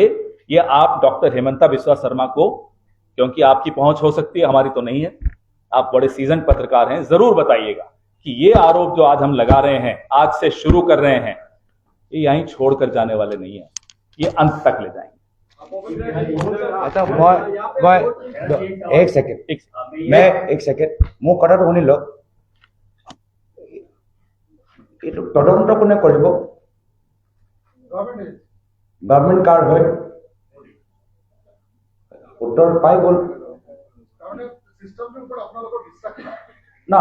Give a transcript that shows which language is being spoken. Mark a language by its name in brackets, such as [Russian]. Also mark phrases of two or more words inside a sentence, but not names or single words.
[Hindi] ये आप डॉक्टर हेमंता बिस्वा शर्मा को, क्योंकि आपकी पहुंच हो सकती है, हमारी तो नहीं है, आप बड़े सीजन पत्रकार हैं, जरूर बताइएगा कि ये आरोप जो आज हम लगा रहे हैं, आज से शुरू कर रहे हैं, ये यहीं छोड़कर जाने वाले नहीं है, ये अंत तक ले जाएंगे। अच्छा, एक सेकेंड [Assamese] মোৰ কথাটো শুনি লওক। এইটো তদন্ত কোনে কৰিব? গভৰ্ণমেণ্ট কাৰ হয়? উত্তৰ পাই গ'ল না।